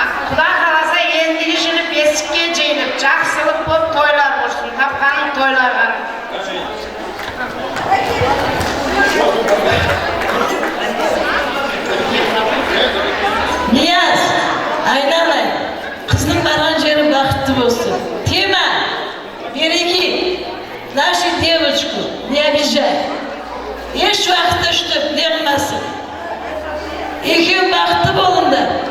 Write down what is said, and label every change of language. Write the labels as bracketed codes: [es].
[kk] Құда қаласа ендігі жылы бесікке жиылып, жақсылық болып тойлар болсын, тапқаның тойлаған. Niyaz, ayналай, қыздың барған жері бақытты болсын. [ru] Тема, береги нашу девочку, не обижай. [kk] Еш уақытта үштіп, не қылмасын. Екеуі бақытты болыңдар.